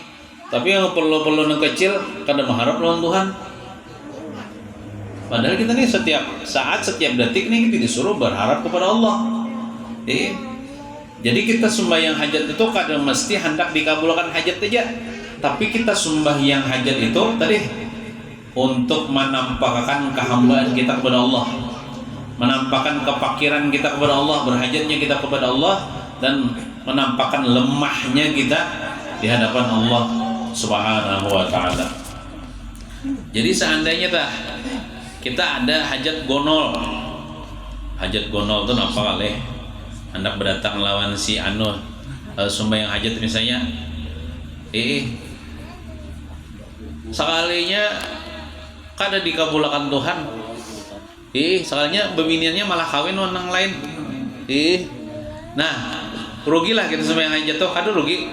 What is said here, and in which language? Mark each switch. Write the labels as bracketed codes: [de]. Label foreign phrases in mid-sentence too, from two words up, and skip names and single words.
[bjn] Tapi yang perlu nang kecil kada mengharap lawan Tuhan. [id] Padahal kita nih setiap saat, setiap detik nih kita disuruh berharap kepada Allah. Jadi kita sembahyang hajat itu kadang mesti hendak dikabulkan hajat aja. Tapi kita sembahyang hajat itu tadi untuk menampakkan kehambaan kita kepada Allah, menampakkan kefakiran kita kepada Allah, berhajatnya kita kepada Allah, dan menampakkan lemahnya kita di hadapan Allah [ar] Subhanahu wa ta'ala. [bjn] Jadi seandainya kita ada hajat gonol itu apa kali hendak berdatang lawan si anu sembahyang hajat misalnya, sekalinya kada dikabulkan Tuhan, sekalinya bebiniannya malah kawin orang lain, nah rugilah kita sembahyang hajat tuh, kada rugi.